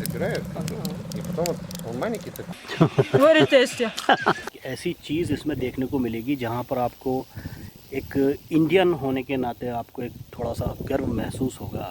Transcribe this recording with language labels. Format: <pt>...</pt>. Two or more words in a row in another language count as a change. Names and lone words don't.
<ru>собирает, и потом вот он маленький такой. Говорит тесте.</ru> <hi>ऐसी चीज़ इसमें देखने को मिलेगी जहाँ पर आपको एक इंडियन होने के नाते आपको एक थोड़ा सा गर्व महसूस होगा।</hi>